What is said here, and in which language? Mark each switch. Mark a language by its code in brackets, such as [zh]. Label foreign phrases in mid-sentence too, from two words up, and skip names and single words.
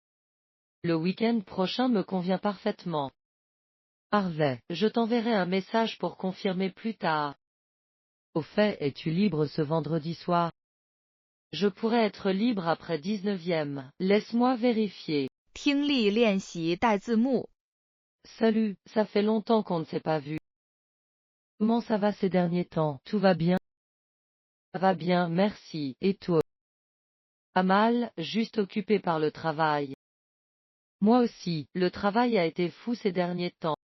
[fr] Le week-end prochain me convient parfaitement. Parfait, je t'enverrai un message pour confirmer plus tard. Au fait, es-tu libre ce vendredi soir? Je pourrais être libre après 19e. Laisse-moi vérifier. [zh] 听力练习带字幕。 [fr] Salut, ça fait longtemps qu'on ne s'est pas vu. Comment ça va ces derniers temps? Tout va bien? Ça va bien, merci. Et toi? Pas mal, juste occupé par le travail. Moi aussi, le travail a été fou ces derniers temps.